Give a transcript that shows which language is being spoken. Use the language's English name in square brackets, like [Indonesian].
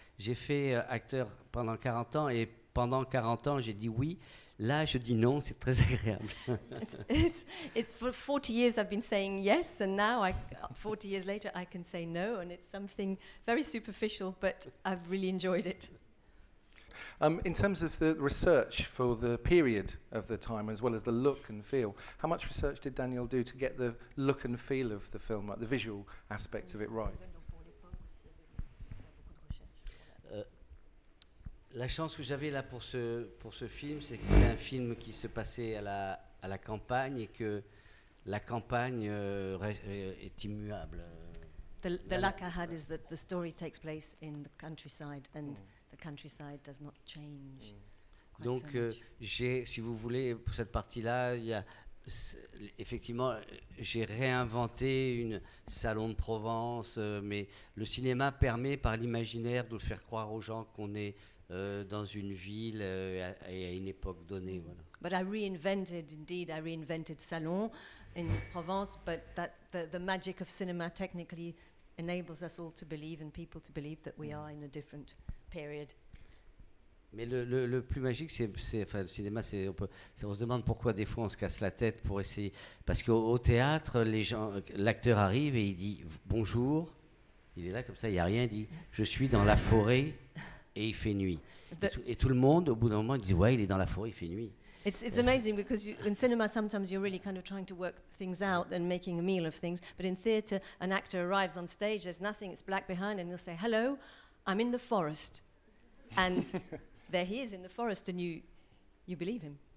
[French] J'ai fait acteur pendant 40 ans, et pendant 40 ans, j'ai dit oui. Là, je dis non, c'est très agréable. [English] It's for 40 years I've been saying yes, and now 40 years later I can say no, and it's something very superficial, but I've really enjoyed it. In terms of the research for the period of the time, as well as the look and feel, how much research did Daniel do to get the look and feel of the film, like the visual aspect of it right? [French] La chance que j'avais là pour ce film, c'est que c'était un film qui se passait à la campagne et que la campagne est immuable. [English] The luck I had is that the story takes place in the countryside, and the countryside does not change. [French] Donc, si vous voulez, pour cette partie-là, effectivement, j'ai réinventé un salon de Provence, mais le cinéma permet, par l'imaginaire, de faire croire aux gens qu'on est dans une ville et à une époque donnée. Voilà. [English] But I reinvented Salon in Provence, but that the magic of cinema technically enables us all to believe, and people to believe, that we are in a different period. [French] Mais le plus magique, le cinéma, on se demande pourquoi des fois on se casse la tête pour essayer. Parce qu'au théâtre, l'acteur arrive et il dit bonjour, il est là comme ça, il n'y a rien, il dit je suis dans la forêt et il fait nuit. Et tout le monde, au bout d'un moment, il dit ouais, il est dans la forêt, il fait nuit. [English] It's amazing because in cinema sometimes you're really kind of trying to work things out and making a meal of things, but in theatre an actor arrives on stage, there's nothing, it's black behind, and he'll say, hello, I'm in the forest. And there he is in the forest, and you believe him.